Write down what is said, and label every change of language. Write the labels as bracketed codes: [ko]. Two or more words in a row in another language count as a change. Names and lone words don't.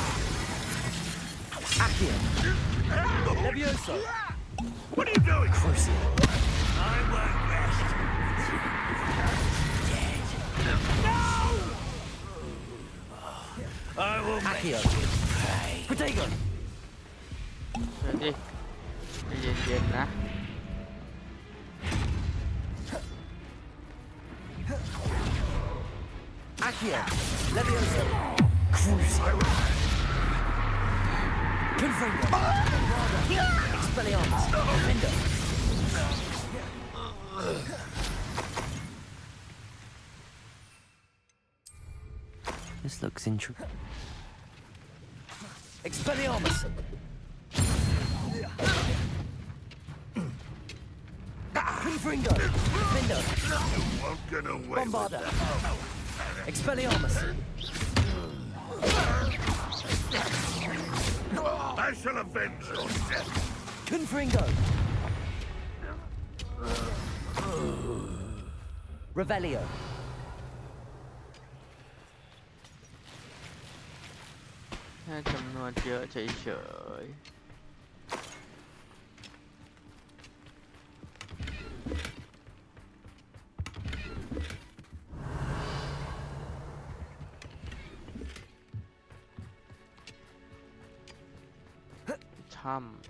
[en] Accio. Levioso. What are you doing? Crucio. I won't rest. Dead. No! I will make Accio. you pay. Protego. [th] เดี๋ยวดิใจเย็นๆนะ [en] Accio. Levioso. Crucio. Confringo. Expelliarmus. Defender. This looks interesting. Expelliarmus. Confringo. Defender. You won't get away Bombarda. with that. Expelliarmus. I shall avenge your death. Confringo. Revelio. [th] แค่จำนวนเยอะเฉยๆถ้ำ